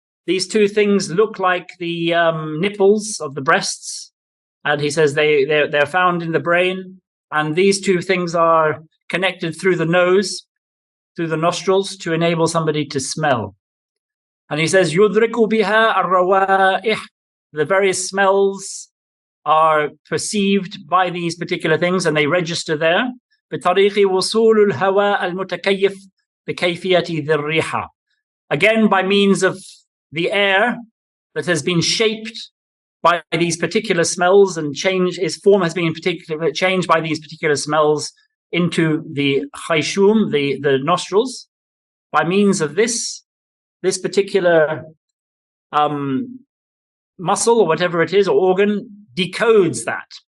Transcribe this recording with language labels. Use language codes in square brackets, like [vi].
[en] These two things look like the nipples of the breasts, and he says they're found in the brain, and these two things are connected through the nose, through the nostrils, to enable somebody to smell. And he says [ar] yudriku biha ar-rawa'ih, [en] the various smells are perceived by these particular things, and they register there. [ar] بطريق وصول الهواء المتكيف بكيفية ذي الريحة. [en] Again, by means of the air that has been shaped by these particular smells, and its form has been changed by these particular smells into the khayshum, the nostrils. By means of this particular muscle or whatever it is, or organ, decodes that.